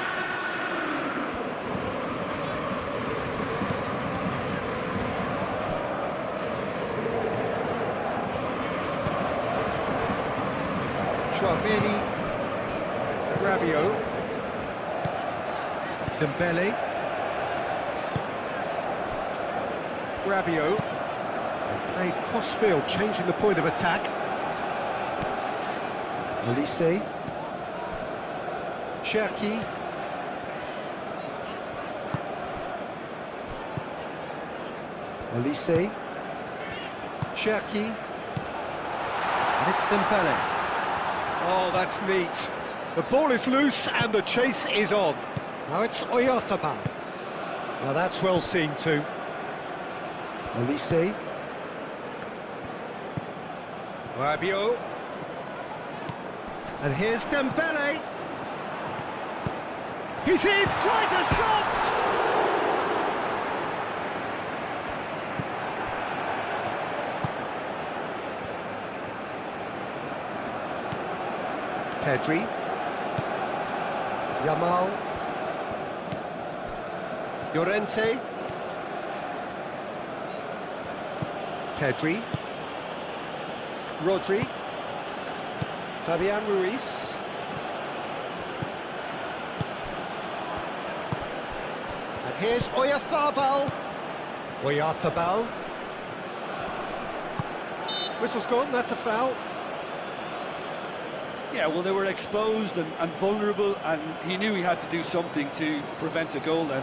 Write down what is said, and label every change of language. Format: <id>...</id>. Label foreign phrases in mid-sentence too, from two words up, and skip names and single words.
<en>Many. Rabiot. Dembele. Rabiot. Played cross-field, changing the point of attack. Olise. Cherki. Olise. Cherki. And it's Dembele. Oh, that's neat. The ball is loose and the chase is on. Now it's Oyarzabal. Now that's well seen too. Olise. Rabiot. And here's Dembele. He's in, tries a shot! Pedri. Yamal. Llorente. Pedri. Rodri. Fabian Ruiz. And here's Oyarzabal. Oyarzabal. Whistle's gone, that's a foul. Yeah, well, they were exposed and vulnerable, and he knew he had to do something to prevent a goal then.</en>